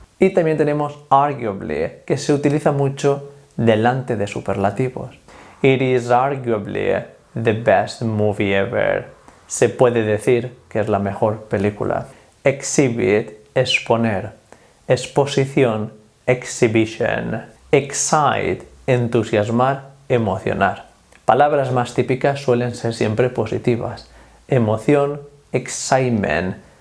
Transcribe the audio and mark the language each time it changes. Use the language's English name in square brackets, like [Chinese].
[Spanish] Y también tenemos arguably, que se utiliza mucho delante de superlativos. [English] It is arguably the best movie ever. [Spanish] Se puede decir que es la mejor película. Exhibit, exponer. Exposición, exhibition. Excite, entusiasmar, emocionar. Palabras más típicas suelen ser siempre positivas. Emoción, excitement.